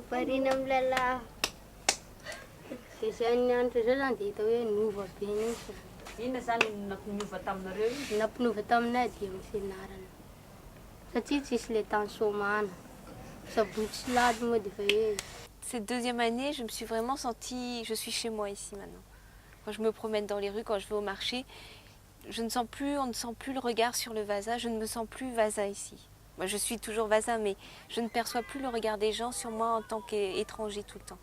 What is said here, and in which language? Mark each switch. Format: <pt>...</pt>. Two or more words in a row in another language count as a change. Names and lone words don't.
<mg>Variana milalahy. Dia zahay nianatra zao zany dia hita hoe nova be mihitsy. inona zany nampiniova taminareo? Nampinova taminay dia amin'ny fianarana. Satria tsisy le tany somana. Sabotsy tsy lady moa dia efa hoe.</mg> <fr>Cette deuxième année, je me suis vraiment sentie, je suis chez moi ici maintenant. Quand je me promène dans les rues, quand je vais au marché, on ne sent plus le regard sur le Vasa, je ne me sens plus Vasa ici. Moi, je suis toujours Vasa, mais je ne perçois plus le regard des gens sur moi en tant qu'étranger tout le temps.</fr>